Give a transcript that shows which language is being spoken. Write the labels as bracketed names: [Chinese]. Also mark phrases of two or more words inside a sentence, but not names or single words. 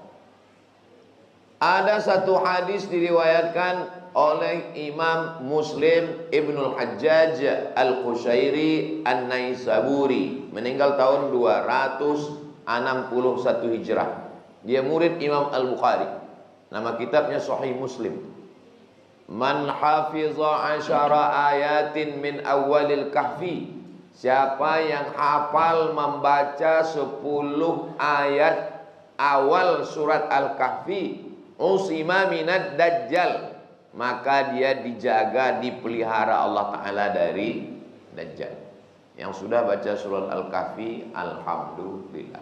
[Indonesian] Ada satu hadis diriwayatkan oleh Imam Muslim Ibnul Hajjaj Al-Qushairi An-Naisaburi, meninggal tahun 261 Hijrah. Dia murid Imam Al-Bukhari. Nama kitabnya Sahih Muslim. [Arabic] من حفظ عشر آيات من أول الكهف. [Indonesian] Siapa yang hafal membaca 10 ayat awal surat Al-Kahfi, [Arabic] عصم من الدجال, [Indonesian] maka dia dijaga, dipelihara Allah Ta'ala dari Dajjal. Yang sudah baca surat Al-Kahfi, alhamdulillah.